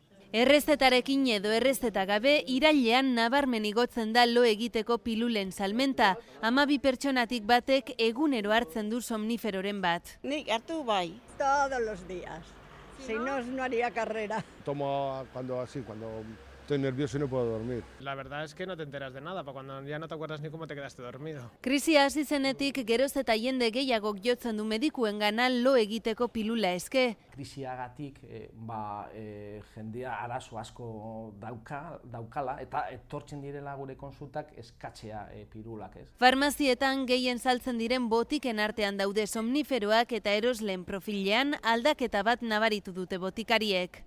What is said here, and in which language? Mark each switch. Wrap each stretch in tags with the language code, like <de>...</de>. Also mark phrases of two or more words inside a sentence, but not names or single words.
<eu>Errezetarekin edo errezeta gabe, irailean nabarmen igotzen da lo egiteko pilulen salmenta. 12 pertsonatik batek egunero hartzen du somniferoren bat. Nik hartu bai.</eu> <es>Todos los días. Si no, no haría carrera. Tomo cuando estoy nervioso y no puedo dormir. La verdad es que no te enteras de nada, para cuando ya no te acuerdas ni cómo te quedaste dormido.</es> <eu>Krisia hasi zenetik geroz eta jende gehiagok jotzen du medikuengana lo egiteko pilula eske. Krisiagatik jendea arazo asko daukala eta etortzen direla gure konsultak eskatzea pirulak, ez. Farmazietan gehien saltzen diren botiken artean daude somniferoak eta erosleen profilean aldaketa bat nabaritu dute botikariek.</eu>